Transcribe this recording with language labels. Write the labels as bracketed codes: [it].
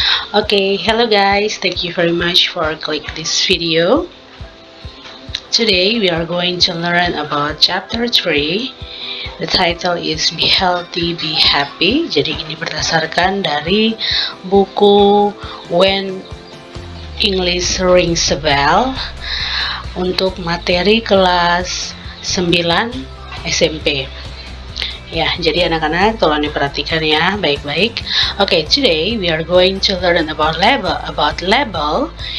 [en] Okay, hello guys, thank you very much for click this video. Today we are going to learn about chapter 3. The title is Be Healthy, Be Happy. [id] Jadi ini berdasarkan dari buku When English Rings a Bell untuk materi kelas 9 SMP. Ya, jadi anak-anak tolong diperhatikan ya baik-baik. [en] Okay, today we are going to learn about label.